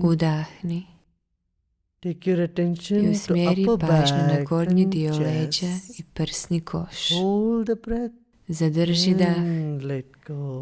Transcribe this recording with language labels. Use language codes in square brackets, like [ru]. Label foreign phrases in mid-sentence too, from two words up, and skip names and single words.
[hr] Udahni [en] Take your [hr] i [en] attention to [hr] usmjeri [en] upper [hr] pažnju na [en] back [hr] gornji [en] and [hr] dio leđa [en] chest. [hr] i prsni koš. [en] Hold the breath [hr] Zadrži dah [en] and let go.